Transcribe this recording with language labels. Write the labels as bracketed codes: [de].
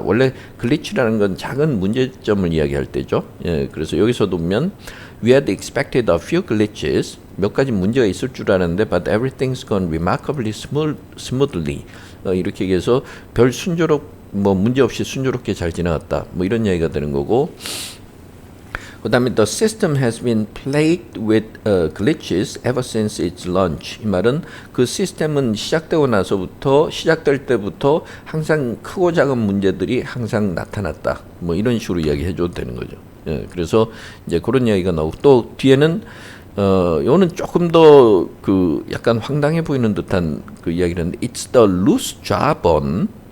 [ko] 원래 글리치라는 건 작은 문제점을 이야기할 때죠. 예, 그래서 여기서도 보면 [en] we had expected a few glitches [ko] 몇 가지 문제가 있을 줄 알았는데 [en] but everything's gone remarkably smoothly [ko] 이렇게 얘기해서 별 문제 없이 순조롭게 잘 지나갔다. 뭐 이런 이야기가 되는 거고. 그 다음에 [en] the system has been plagued with glitches ever since its launch. [ko] 이 말은 그 시스템은 시작될 때부터 항상 크고 작은 문제들이 항상 나타났다. 뭐 이런 식으로 이야기해줘도 되는 거죠. 예, 그래서 이제 그런 이야기가 나오고 또 뒤에는 요거는 조금 더 약간 황당해 보이는 듯한 그 이야기를 했는데 [en] it's the loose jawbone.